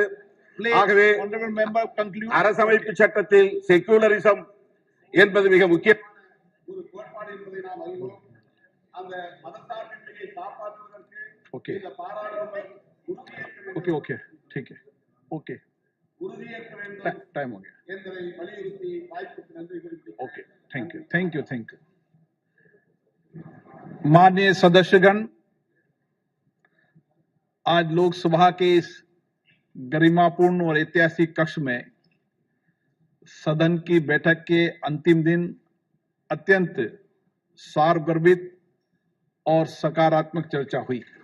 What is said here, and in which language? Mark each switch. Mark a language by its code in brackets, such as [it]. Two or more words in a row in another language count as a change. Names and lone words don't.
[ta] ஆகவே அரசமைப்பு சட்டத்தில் செக்யூலரிசம் என்பது மிக முக்கியமான ஒரு கோட்பாடு என்பதை நாம் அறிவோம். அந்த மதசார்பின்மையை காப்பாற்றுவதற்கு இந்த பாராளுமன்றம் உறுதியேற்க வேண்டும். [hi] टाइम हो गया. [ta] என்பதை வலியுறுத்தி வாய்ப்புக்கு நன்றி தெரிவித்து [en] OK, thank you. [hi] माननीय सदस्यगण, आज लोकसभा के इस गरिमापूर्ण और ऐतिहासिक कक्ष में सदन की बैठक के अंतिम दिन अत्यंत सारगर्भित और सकारात्मक चर्चा हुई.